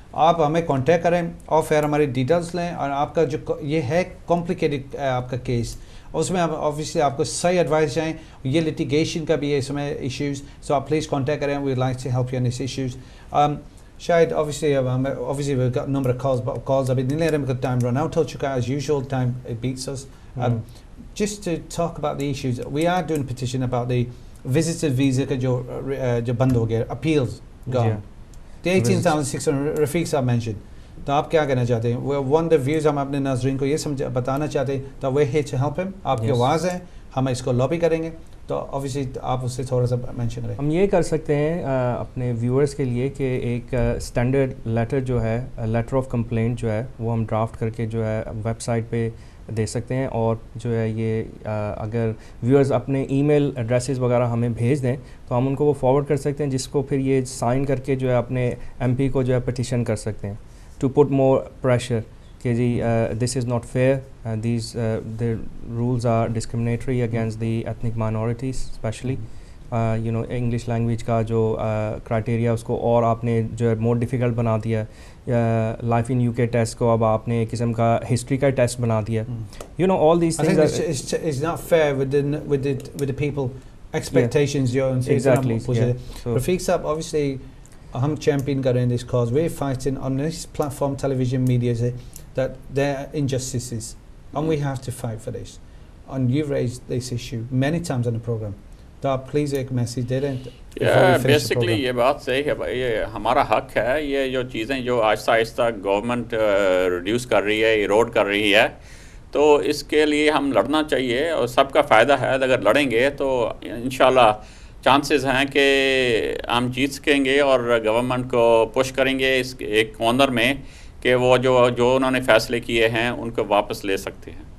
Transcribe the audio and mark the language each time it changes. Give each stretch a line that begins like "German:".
Urdu: آپ ہمیں کانٹیکٹ کریں اور پھر ہماری ڈیٹیلس لیں, اور آپ کا جو یہ ہے کمپلیکیٹڈ آپ کا کیس, اس میں آبویسلی آپ کو صحیح ایڈوائس چاہیں. یہ لٹیگیشن کا بھی ہے اس میں ایشوز, سو آپ پلیز کانٹیکٹ کریں,
English: We like to help you in this issues. شاید obviously number calls
Urdu: ابھی نہیں لے رہے
English: because time run out ہو چکا ہے, as usual time it beats us. Just to talk about the issues, we are doing a petition about the visitor visa
Urdu: کا جو بند ہو گیا,
English: appeals gone.
Urdu: The 18,600 رفیق صاحب mentioned. تو آپ کیا کہنا چاہتے ہیں؟ one of the views ہم اپنے ناظرین کو یہ بتانا چاہتے ہیں تو
English: we're here to help him.
Urdu: آپ کی آواز ہے, ہم اس کو لابی کریں گے, تو obviously آپ اس سے تھوڑا سا مینشن کریں. ہم یہ کر سکتے ہیں اپنے ویورز کے لیے کہ ایک اسٹینڈرڈ لیٹر جو ہے, لیٹر آف کمپلینٹ جو ہے وہ ہم ڈرافٹ کر کے جو ہے ویب سائٹ پہ دے سکتے ہیں, اور جو ہے یہ اگر ویورز اپنے ای میل ایڈریسز وغیرہ ہمیں بھیج دیں تو ہم ان کو وہ فارورڈ کر سکتے ہیں, جس کو پھر یہ سائن کر کے جو ہے اپنے ایم پی کو جو ہے پٹیشن کر سکتے ہیں
English: to put more pressure
Urdu: کہ جی دس is not fair, these
English: the rules are discriminatory against the ethnic minorities especially.
Urdu: You know English language کا جو کرائٹیریا اس کو اور آپ نے جو ہے مور ڈیفیکلٹ بنا دیا ہے, لائف ان یو کے ٹیسٹ کو اب آپ نے ایک قسم کا ہسٹری کا ٹیسٹ بنا دیا.
English: you know all these things it's not fair with the people expectations
Urdu: جو ان سے
English: exactly. Rafiq sahib obviously
Urdu: ہم چیمپئن کر رہے ہیں
English: this cause, we're fighting on this platform television media سے that there are injustices and we have to fight for this, and you've raised this issue many times on the program.
Urdu: تو آپ please ایک message دے رہے ہیں. Basically یہ بات صحیح ہے بھائی, یہ ہمارا حق ہے. یہ جو چیزیں جو آہستہ آہستہ گورنمنٹ ریڈیوس کر رہی ہے, ایروڈ کر رہی ہے, تو اس کے لیے ہم لڑنا چاہیے اور سب کا فائدہ ہے. اگر لڑیں گے تو انشاءاللہ چانسز ہیں کہ ہم جیت سکیں گے اور گورنمنٹ کو پش کریں گے اس ایک کارنر میں کہ وہ جو انہوں نے فیصلے کیے ہیں ان کو واپس لے سکتے ہیں.